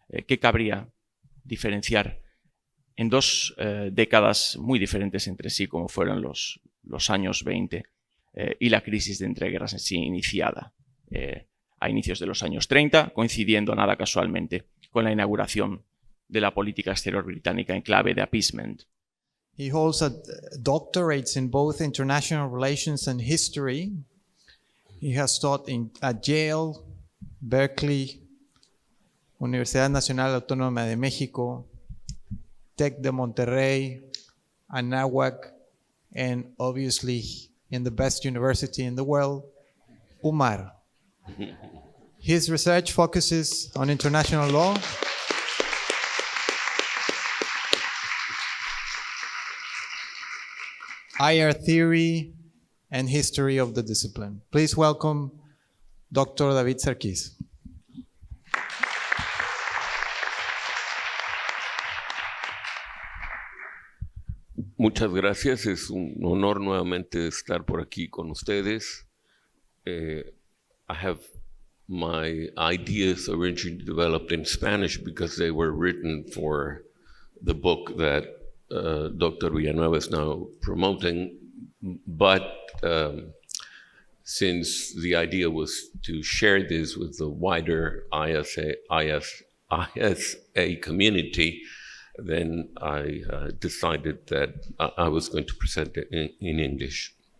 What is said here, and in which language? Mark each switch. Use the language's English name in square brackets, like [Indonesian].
[Spanish] ¿Qué cabría diferenciar en dos décadas muy diferentes entre sí, como fueron los años 20 y la crisis de entreguerras en sí iniciada a inicios de los años 30, coincidiendo nada casualmente con la inauguración de la política exterior británica en clave de appeasement? [English] He holds doctorates in both international relations and history. He has taught at Yale, Berkeley, Universidad Nacional Autónoma de México, TEC de Monterrey, Anáhuac, and obviously in the best university in the world, UMAR. His research focuses on international law, IR theory, and history of the discipline. Please welcome Dr. 𝐕𝐵𝒆. [Spanish] Muchas gracias, es un honor nuevamente estar por aquí con ustedes. [English] I have my ideas originally developed in Spanish because they were written for the book that Dr. Villanueva is now promoting, but since the idea was to share this with the wider ISA community, then I decided that I was going to present it in English.